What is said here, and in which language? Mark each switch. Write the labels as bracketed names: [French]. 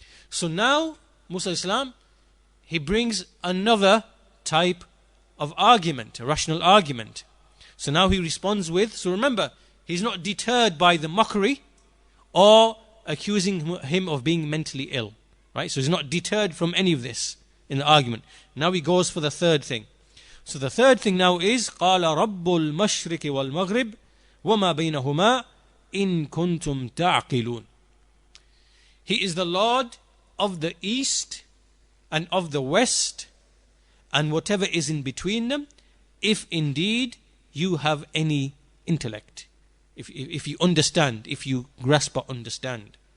[English] So now Moosa al-Islam, he brings another type of argument, a rational argument. So now he responds with, so remember, he's not deterred by the mockery or accusing him of being mentally ill. Right? So he's not deterred from any of this in the argument. Now he goes for the third thing. So the third thing now is, [Arabic] قَالَ رَبُّ الْمَشْرِكِ وَالْمَغْرِبِ وَمَا بَيْنَهُمَا إِن كُنْتُمْ تَعْقِلُونَ. [English] He is the Lord of the East and of the West and whatever is in between them, if indeed you have any intellect, if you understand, if you grasp or understand.